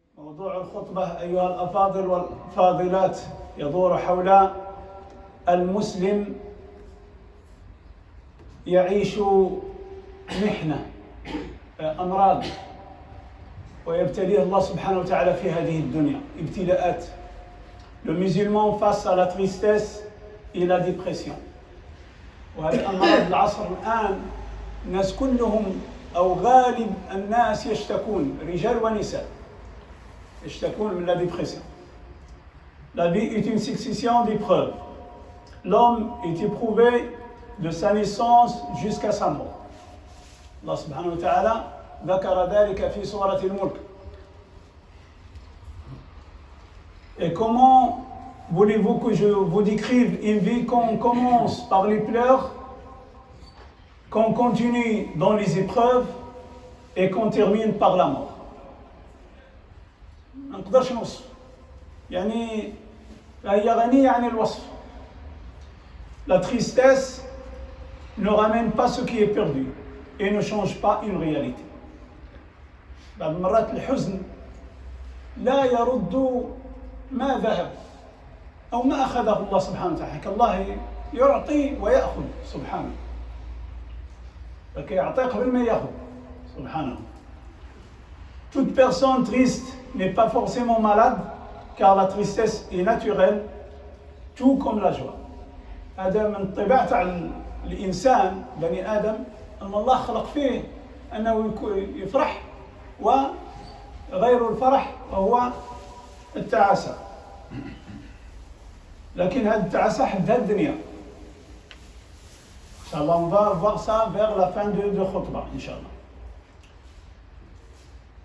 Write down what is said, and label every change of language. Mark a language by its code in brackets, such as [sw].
[ar] موضوع الخطبة أيها الأفاضل والفاضلات يدور حول المسلم يعيش محنة أمراض ويبتليه الله سبحانه وتعالى في هذه الدنيا ابتلاءات. [fr] Le musulman face à la tristesse et la dépression. [ar] وهذه الأمراض العصر الآن الناس كلهم أو غالب الناس يشتكون رجال ونساء يشتكون من la dépression. [fr] La vie est une succession d'épreuves. L'homme est éprouvé de sa naissance jusqu'à sa mort. [ar] Allah subhanahu wa ta'ala ذكر ذلك في سورة الملك. [fr] Et comment voulez-vous que je vous décrive une vie qu'on commence par les pleurs, qu'on continue dans les épreuves et qu'on termine par la mort? [ar] ما نقدرش نوصف يعني هي غنية عن الوصف. [fr] La tristesse ne ramène pas ce qui est perdu et ne change pas une réalité. [ar] بعض المرات الحزن لا يرد ما ذهب أو ما أخذه الله سبحانه وتعالى. الله يعطي ويأخذ سبحانه. فكي يعطي قبل ما يأخذ سبحانه. [fr] Toute personne triste n'est pas forcément malade, car la tristesse est naturelle, tout comme la joie. [ar] هذا من طبيعة الإنسان بني آدم أن الله خلق فيه أنه يفرح وغير الفرح وهو التعاسة. لكن هذه التعاسة حدها الدنيا. [fr] إن شاء الله on va voir ça vers la fin de khutbah إن شاء الله.